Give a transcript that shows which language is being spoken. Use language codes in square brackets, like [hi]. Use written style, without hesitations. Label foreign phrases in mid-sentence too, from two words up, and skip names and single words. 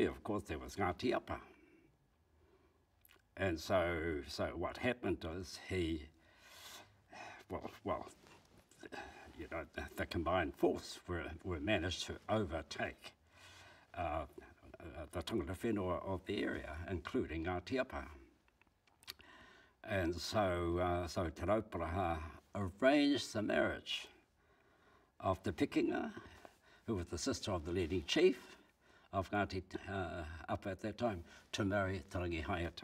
[en] Of course, there was Ngāti Apa, and so what happened was the combined force were managed to overtake the [mi] tangata whenua [en] of the area, including Ngāti Apa. And so Taropara arranged the marriage of Te Pikinga, who was the sister of the leading chief of Ngāti Apa at that time, to marry Tarangi Haiata.